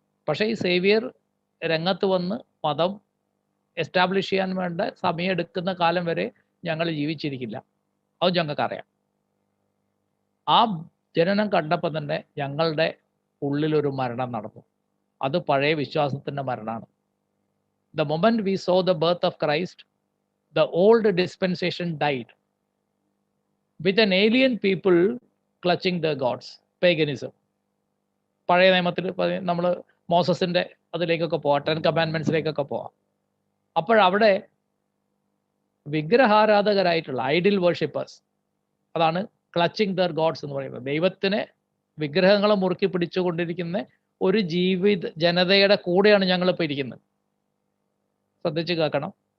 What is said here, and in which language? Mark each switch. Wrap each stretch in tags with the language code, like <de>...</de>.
<ml>പക്ഷേ ഈ സേവിയർ രംഗത്ത് വന്ന് മതം എസ്റ്റാബ്ലിഷ് ചെയ്യാൻ വേണ്ട സമയം എടുക്കുന്ന കാലം വരെ ഞങ്ങൾ ജീവിച്ചിരിക്കില്ല. അത് ഞങ്ങൾക്കറിയാം. ആ ജനനം കണ്ടപ്പോൾ തന്നെ ഞങ്ങളുടെ ഉള്ളിലൊരു മരണം നടന്നു. അത് പഴയ വിശ്വാസത്തിൻ്റെ മരണമാണ്.</ml> <en>The moment we saw the birth of Christ, the old dispensation died with an alien people clutching their gods, paganism.</en> <ml>പഴയ നിയമത്തിൽ നമ്മൾ മോസസിൻ്റെ അതിലേക്കൊക്കെ പോവാം, 10 കമാൻഡ്മെന്റ്സിലേക്കൊക്കെ പോവാം. അപ്പോഴവിടെ വിഗ്രഹാരാധകരായിട്ടുള്ള ഐഡിൽ വേർഷിപ്പേഴ്സ്, അതാണ്</ml> <en>clutching their gods</en> <ml>എന്ന് പറയുന്നത്. ദൈവത്തിനെ വിഗ്രഹങ്ങളെ മുറുക്കി പിടിച്ചുകൊണ്ടിരിക്കുന്ന ഒരു ജനതയുടെ കൂടെയാണ് ഞങ്ങളിപ്പോൾ ഇരിക്കുന്നത്. ശ്രദ്ധിച്ച് കേൾക്കണം.</ml>